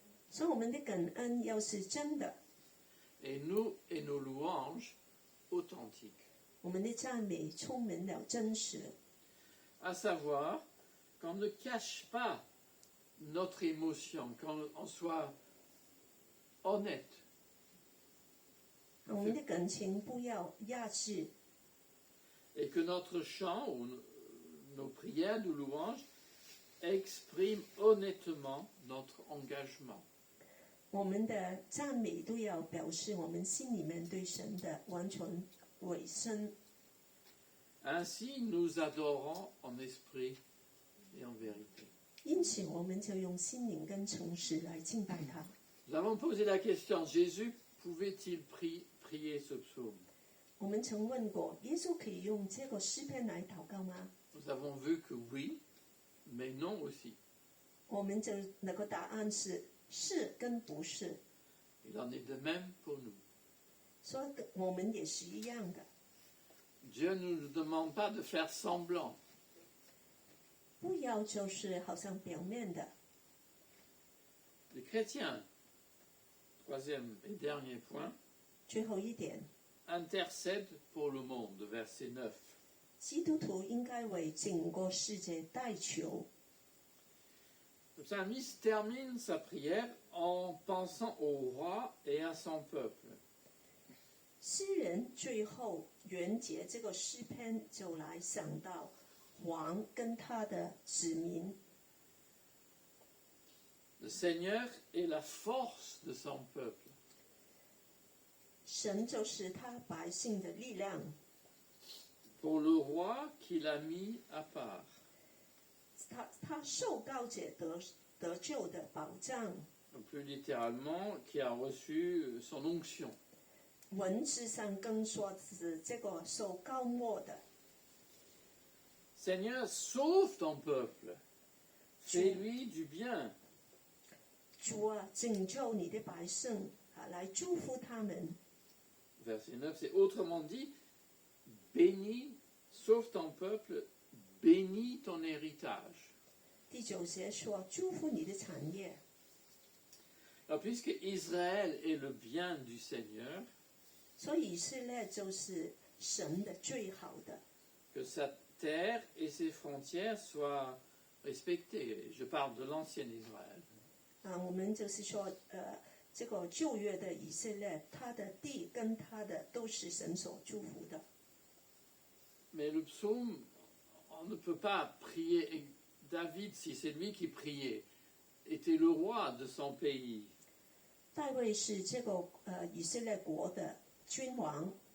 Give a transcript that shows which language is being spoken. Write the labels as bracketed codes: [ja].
[zh] 所以我们的感恩要是真的， [fr] et nos louanges authentiques. [zh] 我们的赞美充满了真实。 [fr] À savoir qu'on ne cache pas notre émotion, qu'on soit honnête. [zh] 我们的感情不要压制， [fr] Et que notre chant ou nos prières, nos louanges, exprime honnêtement notre engagement. [zh] 我们的赞美都要表示我们心里面对神的完全委身。 [fr] Ainsi, nous adorons en esprit et en vérité. [zh] 因此，我们就用心灵跟诚实来敬拜他。 [fr] Nous avons posé la question, Jésus pouvait-il prier ce psaume? [zh] 我们曾问过，耶稣可以用这个诗篇来祷告吗？ [fr] Nous avons vu que oui, mais non aussi. [zh] 我们就那个答案是是跟不是， [fr] Il en est de même pour nous. [zh] 说我们也是一样的。 [fr] Dieu ne nous demande pas de faire semblant. [zh] 不要就是好像表面的。 [fr] Les chrétiens, troisième et dernier point, [zh] 最后一点， [fr] intercèdent pour le monde, verset 9. [zh] 基督徒应该为整个世界代求。 [fr] Le psalmiste termine sa prière en pensant au roi et à son peuple. [zh] 诗人最后完结这个诗篇，就来想到王跟他的子民。 [fr] Le Seigneur est la force de son peuple. [zh] 神就是他百姓的力量， [fr] Pour le roi qu'il a mis à part. [zh] 他受膏者得救的保障。 [fr] Plus littéralement, qui a reçu son onction. [zh] 文字上更说是这个受膏抹的。 [fr] Seigneur, sauve ton peuple. Fais-lui du bien. [zh] 主啊，拯救你的百姓啊，来祝福他们。 [fr] Verset 9, c'est autrement dit, bénis, sauve ton peuple, bénis ton héritage. [zh] 第九节说，祝福你的产业。 [fr] Alors, puisque Israël est le bien du Seigneur, [zh] 所以以色列就是神的最好的， [fr] que sa terre et ses frontières soient respectées. Je parle de l'ancien Israël. [zh] 啊，我们就是说，这个旧约的以色列，他的地跟他的都是神所祝福的。 [fr] Mais le psaume, on ne peut pas prier. David, si c'est lui qui priait, était le roi de son pays. [zh] 大卫是这个以色列国的君王。